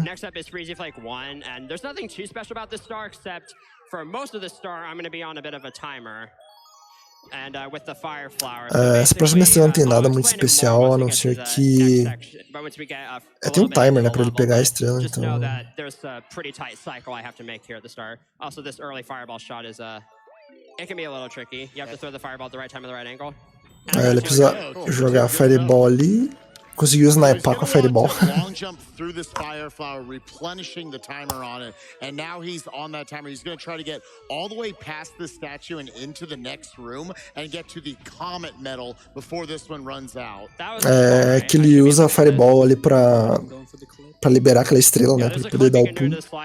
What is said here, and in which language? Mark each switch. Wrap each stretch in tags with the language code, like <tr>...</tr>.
<en>Next up is Freezy Flake 1, and there's nothing too special about this star, except for most of the star, I'm going to be on a bit of a timer. And with the fire flower.</en> <pt>Essa próxima estrela não tem nada muito especial, a não ser que tem um timer, né, pra ele pegar a estrela, então.</pt> <en>There's a pretty tight cycle I have to make here at the start. Also, this early fireball shot is it can be a little tricky. You have to throw the fireball at the right time and the right angle.</en> <pt>Ele precisa jogar a fireball ali. Conseguiu sniper com a fireball.</pt> <en>Long jump through this fire flower, replenishing the timer on it, and now he's on that timer. He's going to try to get all the way past the statue and into the next room and get to the comet medal before this one runs out.</en> <pt>Que ele usa a fireball ali pra liberar aquela estrela, né, pra ele poder dar o pulo.</pt>